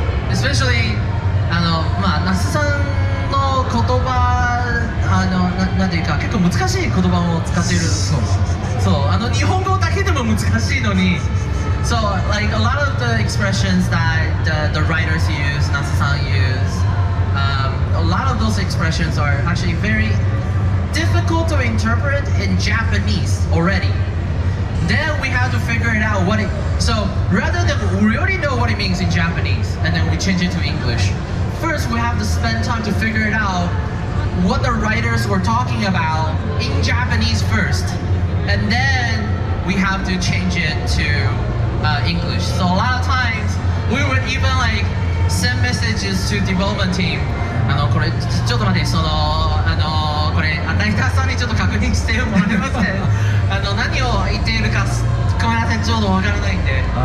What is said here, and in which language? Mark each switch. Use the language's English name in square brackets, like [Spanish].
[English] Especially [Japanese] 那須さんの言葉なんていうか結構難しい言葉を使っている。そう日本語だけでも難しいのに、 [English] So like a lot of the expressions that the writers use, Natsu-san use, a lot of those expressions are actually very difficult to interpret in Japanese already. Then we have to figure it out what it. So rather than we already know what it means in Japanese, and then we change it to English. First, we have to spend time to figure it out what the writers were talking about in Japanese first, and then we have to change it to English. So a lot of times we would even like send messages to development team. [Japanese] これちょっと待って、これライターさんにちょっと確認してもらえますね。何を言っているかごめんなさい、ちょうどわからないんで。